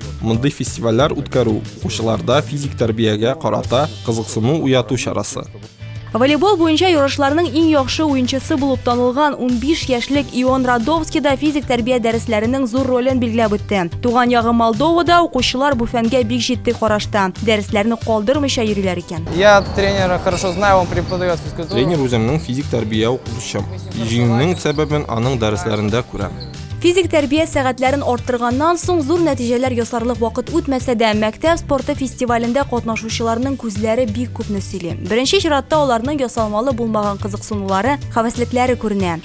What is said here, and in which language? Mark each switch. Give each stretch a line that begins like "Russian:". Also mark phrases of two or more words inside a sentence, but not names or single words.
Tatar: Мондый фестивальләр үткәрү укучыларда физик тәрбиягә карата кызыксыну уяту чарасы. Волейбол буенча ярышларның иң яхшы уенчысы булып танылган 15 яшьлек Ион Радовский да физик тәрбия дәресләренең зур ролен билгеләп үтте. Туган ягы Молдовада укучылар бу фәнгә бик җитди карашта. Дәресләрне калдырмыйча йөриләр икән.
Russian: Я тренера хорошо знаю, он преподает физкультуру.
Tatar: Тренер үземнең физик тәрбия укытучым. Җиңүнең сәбәбен аның дәресләрендә күрәм. Физик тәрбия сәгатьләрен арттырганнан соң зур нәтиҗәләр ясарлык вакыт үтмәсә дә, мәктәп спорты фестивалендә катнашучыларның күзләре бик күпне сөйли. Беренче чиратта аларның ясалмалы булмаган кызыксынулары, хәвәслекләре күренә.